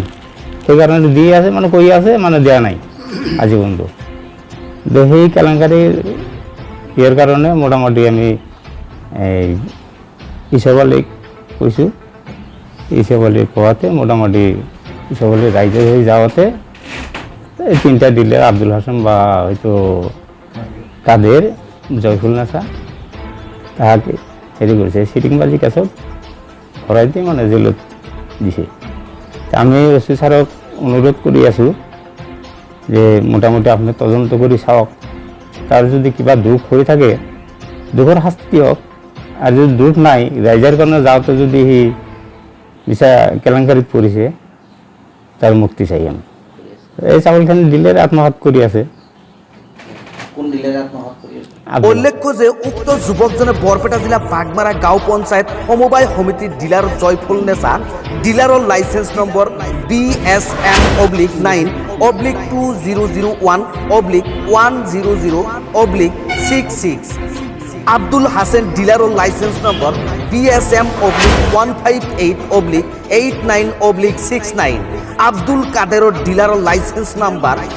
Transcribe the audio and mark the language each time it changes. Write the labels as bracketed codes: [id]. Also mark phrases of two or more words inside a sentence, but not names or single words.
[as] সেইকাৰণে দি আছে মানে কৈ আছে মানে দিয়া নাই আজি পৰ্যন্ত। সেই কেলেংকাৰীৰ ইয়াৰ কাৰণে মোটামুটি আমি ইউসুফ আলীক কৈছোঁ। ইউসুফ আলী কোৱাতে মোটামুটি ইউসুফ আলী ৰাইজে হৈ যাওঁতে এই 3টা ডিলাৰ আব্দুল হাসান বা হয়তো কাদের জয়ফুল নেছা তাহাকে হেৰি কৰিছে, চিটিংবাজি কেছত ভৰাই দি মানে জেলত দিছে। আমি ওসি ছাৰক অনুৰোধ কৰি আছোঁ যে মোটামুটি আপুনি তদন্ত কৰি চাওক, তাৰ যদি কিবা দুখ হৈ থাকে দুখৰ শাস্তি দিয়ক, [bn] আর যদি দুখ নাই রাইজার কারণে যাওয়াতে যদি সি মিছা কেলেংকারিত পড়িছে তার মুক্তি চাই। [as] আমি এই চাউলখানি ডিলার আত্মহত্যা কৰি আছে। উল্লেখ্য যে উক্ত যুৱকজনে বৰপেটা জিলা বাগমাৰা গাঁও পঞ্চায়ত সমবায় সমিতিৰ ডিলাৰ জয়ফুল নেছা ডিলাৰৰ লাইসেন্স নম্বৰ BSM/2001/100/66 আব্দুল হাসেন ডিলাৰৰ লাইসেন্স নম্বৰ BSM/158/89/69 আব্দুল কাদেৰৰ ডিলাৰৰ লাইসেন্স নম্বৰ